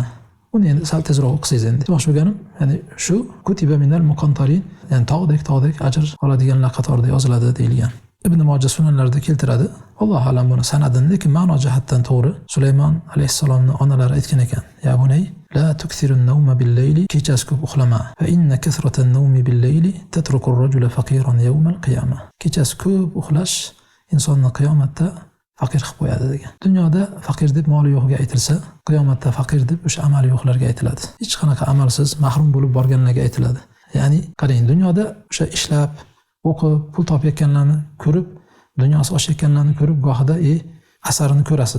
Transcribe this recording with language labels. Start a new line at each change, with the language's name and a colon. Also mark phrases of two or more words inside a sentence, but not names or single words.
Uzbek: Uni endi sal tezroq o'qisangiz endi. Demoqchi bo'lganim, ya'ni shu
Arabic: كتب من المقنطرين,
Uzbek: ya'ni tog'dek ajr oladiganlar qatorida yoziladi deyilgan. Ibn Majah sunanlarida keltiradi.
Arabic: الله أعلم
Uzbek: buni sanadini, lekin ma'no jihatdan to'g'ri. Sulaymon alayhissalomning onalari aytgan ekan:
Arabic: "يا بني لا تكثر النوم بالليل",
Uzbek: kechasi ko'p uxlama.
Arabic: فإن كثرة النوم بالليل تترك الرجل فقيرا يوم القيامة.
Uzbek: Kechasi ko'p uxlash insonni qiyomatda faqir qilib qo'yadi degan. Dunyoda faqir deb moli yo'qga aytilsa, qiyomatda faqir deb o'sha amali yo'qlarga aytiladi. Hech qanaqa amalsiz mahrum bo'lib borganlarga aytiladi. Ya'ni qarang, dunyoda o'sha ishlab o'qib, pul topayotganlarni ko'rib, dunyosi oshayotganlarni ko'rib, gohida asarini ko'rasiz.